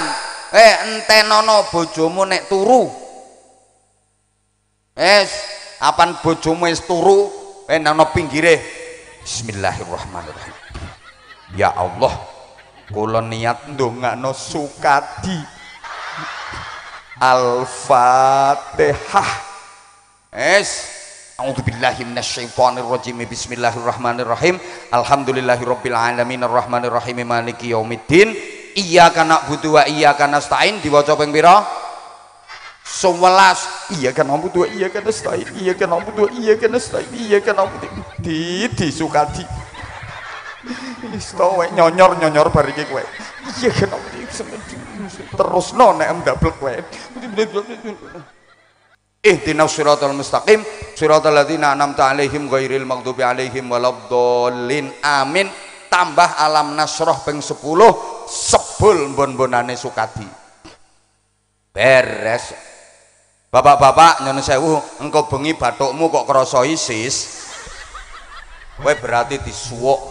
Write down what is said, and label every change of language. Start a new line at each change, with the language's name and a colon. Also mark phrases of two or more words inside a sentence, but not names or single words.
Javanese: Entenono bojomu nek turu. Apan bojomu wis turu, nang pinggire. Bismillahirrahmanirrahim.
Arabic: يا الله,
Javanese: kula niat ndongakno Sukadi. Al-Fatihah.
Arabic: أعوذ بالله من الشيطان الرجيم. بسم الله الرحمن الرحيم. الحمد لله رب العالمين الرحمن الرحيم مالك يوم الدين. إياك نعبد وإياك نستعين.
Javanese: Diwaca ping pira? 11.
Arabic: إياك نعبد وإياك نستعين. إياك نعبد وإياك نستعين. Iyyaka na'budu wa iyyaka nasta'in. إياك نعبد.
Javanese: Di Sukadi. Isto wae nyonyor bar iki kowe.
Arabic: إياك نعبد.
Javanese: Terusno nek ndablek kowe.
Arabic: اهدنا الصراط المستقيم صراط الذين أنعمت عليهم غير المغضوب عليهم ولا الضالين. Amin.
Javanese: Tambah alam nasroh ping 10 sebul mbon-mbonane Sukadi. Beres. Bapak-bapak nyuwun sewu, engko bengi bathukmu kok krasa isis. Kowe berarti disuwuk.